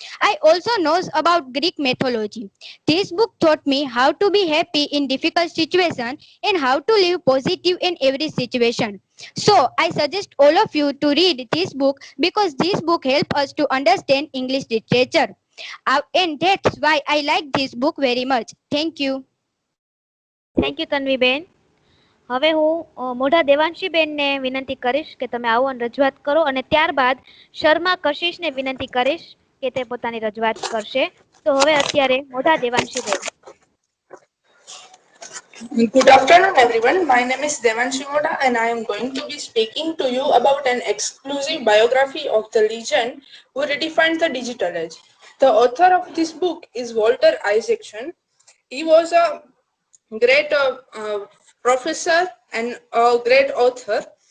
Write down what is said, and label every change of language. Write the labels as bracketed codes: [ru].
[en] I also know about Greek mythology. This book taught me how to be happy in difficult situations and how to live positive in every situation. So, I suggest all of you to read this book because this book helps us to understand English literature. And that's why I like this book very much. Thank you. [gu] Thank you Tanviben. હવે હું મોઢા દેવાંશીબેનને વિનંતી કરીશ કે તમે આવો અને રજૂઆત કરો અને ત્યારબાદ શર્મા કશિશને વિનંતી કરીશ કે તે પોતાની રજૂઆત કરશે. તો હવે અત્યારે મોઢા દેવાંશીબેન. [en] Good afternoon, everyone. My name is Devanshi Moda, and I am going to be speaking to you about an exclusive biography of the legend who redefined the digital age. The author of this book is Walter Isaacson. He was a great professor and a great author.